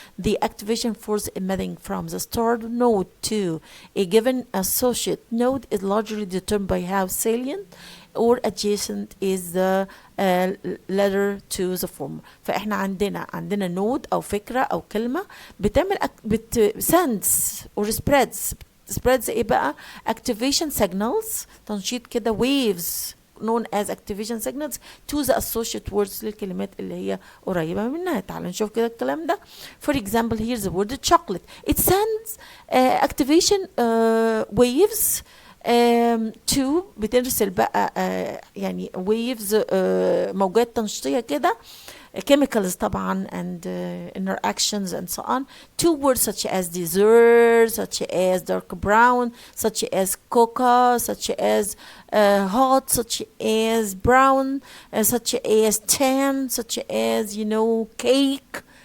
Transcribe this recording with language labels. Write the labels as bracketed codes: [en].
[en] The activation force emitting from the start node to a given associate node is largely determined by how salient or adjacent is the letter to the former. [ar] فإحنا عندنا node أو فكرة أو كلمة بتعمل [en] sends or spreads [ar] إيه بقى؟ [en] activation signals، [ar] تنشيط كده waves [en] known as activation signals to the associate words [ar] للكلمات اللي هي قريبة منها. تعال نشوف كده الكلام ده. [en] For example, here's the word chocolate. It sends activation waves to [ar] بترسل بقى يعني [en] waves [ar] موجات تنشيطية كده [en] chemicals طبعا and interactions and so on to words such as dessert, such as dark brown, such as cocoa, such as hot, such as brown, such as tan, such as cake.